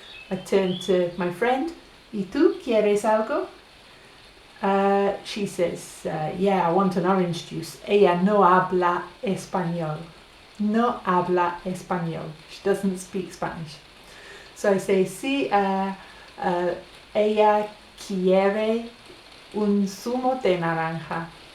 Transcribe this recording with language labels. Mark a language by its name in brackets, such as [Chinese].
[English] I turn to my friend, [Spanish] ¿y tú quieres algo? [English] She says, yeah, I want an orange juice. [Spanish] Ella no habla español. No habla español. [English] She doesn't speak Spanish. So I say, [Spanish] sí, ella quiere un zumo de naranja.